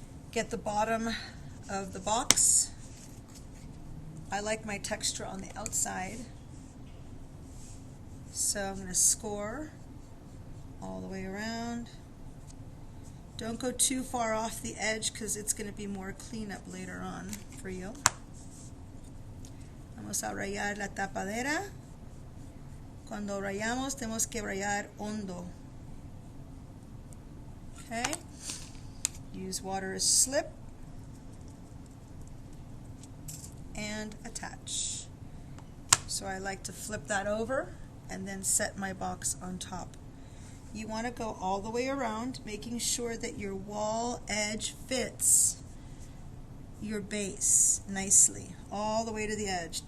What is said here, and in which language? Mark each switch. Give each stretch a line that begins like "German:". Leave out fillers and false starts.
English: Get the bottom of the box. I like my texture on the outside. So I'm going to score all the way around. Don't go too far off the edge because it's going to be more cleanup later on for you.
Spanish: Vamos a rayar la tapadera. Cuando rayamos tenemos que rayar hondo.
English: Okay. Use water as slip and attach. So I like to flip that over and then set my box on top. You want to go all the way around, making sure that your wall edge fits your base nicely, all the way to the edge.